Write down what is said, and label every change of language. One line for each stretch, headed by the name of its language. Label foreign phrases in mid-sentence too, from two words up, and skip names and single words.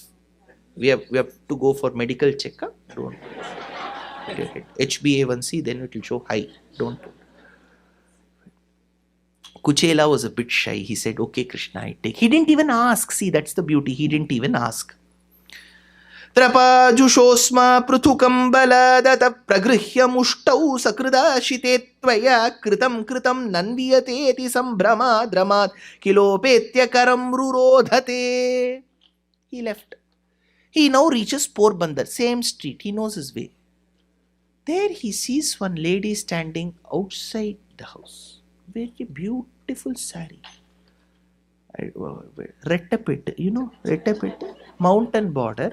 English: We have to go for medical checkup. Don't take it. HbA1c, then it will show high. Don't. Kuchela was a bit shy. He said, okay, Krishna, I take. He didn't even ask. See, that's the beauty. He didn't even ask.
Sanskrit: त्रपाजुषोस्म पृथुकम्बल दत्त प्रगृह्य मुष्टौ सकृदाशिते त्वया कृतम् नन्वियते इति सम्भ्रम द्रमात् किलोपेत्य करम् रुरोध ते.
English: He left. He now reaches Porbandar, same street. He knows his way. There he sees one lady standing outside the house. Very beautiful sari. Rettapet, Rettapet, mountain border.